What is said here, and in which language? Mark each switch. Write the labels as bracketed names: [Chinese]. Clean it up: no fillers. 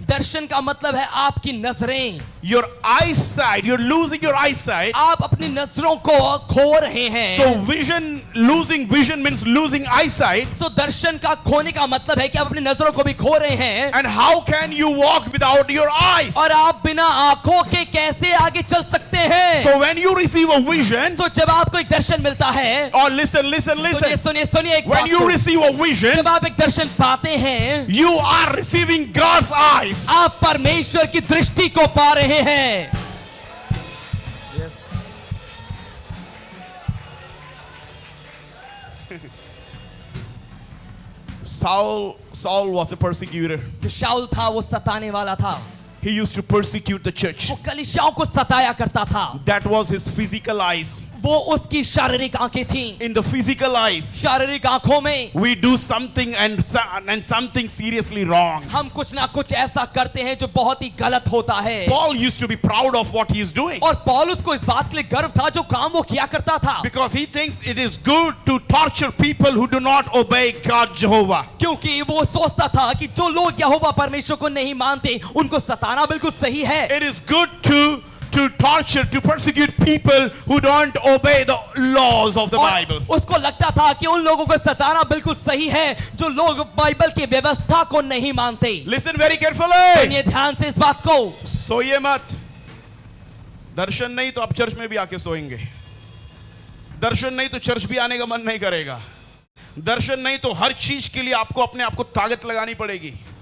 [Hindi] दर्शन का मतलब है आपकी नजरें। [English] Your eyesight, you're losing your eyesight. [Hindi] आप अपनी नजरों को खो रहे हैं। [English] So losing vision means losing eyesight. [Hindi] So दर्शन का खोने का मतलब है कि आप अपनी नजरों को भी खो रहे हैं। [English] And how can you walk without your eyes? [Hindi] और आप बिना आंखों के कैसे आगे चल सकते हैं? [English] So when you receive a vision, [Hindi] So जब आपको एक दर्शन मिलता है, [English] or listen, [Hindi] सुनिए एक [English] when [Hindi] बात [English] you [Hindi] को। [English] receive a vision, [Hindi] जब आप एक दर्शन पाते हैं, [English] you are receiving God's eyes. [Hindi] आप परमेश्वर की दृष्टि को पा रहे हैं। [English] Saul was a persecutor. [Hindi] जो शाऊल था वो सताने वाला था, [English] He used to persecute the church. [Hindi] वो कलीसियाओं को सताया करता था। [English] That was his physical eyes. [Hindi] वो उसकी शारीरिक आंखें थीं। [English] In the physical eyes, [Hindi] शारीरिक आंखों में [English] we do something and something seriously wrong. [Hindi] हम कुछ ना कुछ ऐसा करते हैं जो बहुत ही गलत होता है। [English] Paul used to be proud of what he is doing, [Hindi] और पौलुस को इस बात के लिए गर्व था जो काम वो किया करता था, [English] because he thinks it is good to torture people who do not obey God Jehovah. [Hindi] क्योंकि वो सोचता था कि जो लोग यहोवा परमेश्वर को नहीं मानते उनको सताना बिल्कुल सही है। [English] It is good to torture, to persecute people who don't obey the laws of the Bible. [Hindi] और उसको लगता था कि उन लोगों को सताना बिल्कुल सही है जो लोग बाइबल की व्यवस्था को नहीं मानते। [English] Listen very carefully. [Hindi] सुनिए ध्यान से इस बात को। सोइए मत। दर्शन नहीं तो आप चर्च में भी आके सोएंगे, दर्शन नहीं तो चर्च भी आने का मन नहीं करेगा, दर्शन नहीं तो हर चीज के लिए आपको अपने आप को ताकत लगानी पड़ेगी।